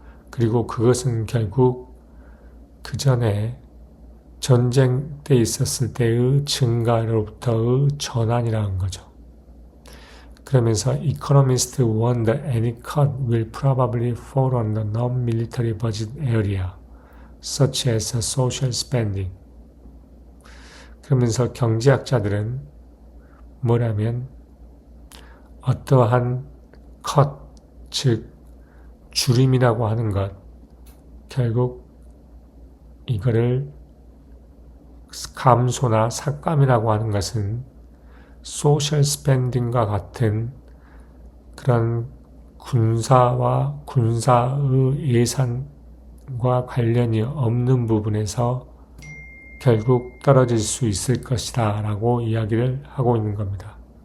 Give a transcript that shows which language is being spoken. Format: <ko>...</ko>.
<ko>그리고 그것은 결국 그 전에 전쟁 때 있었을 때의 증가로부터의 전환이라는 거죠.</ko> <en>그러면서 economists wonder any cut will probably fall on the non-military budget area, such as social spending.</en> <ko>그러면서 경제학자들은 뭐라면 어떠한 cut, 즉 줄임이라고 하는 것, 결국 이거를 감소나 삭감이라고 하는 것은 소셜 스펜딩과 같은 그런 군사의 예산과 관련이 없는 부분에서 결국 떨어질 수 있을 것이다 라고 이야기를 하고 있는 겁니다.</ko>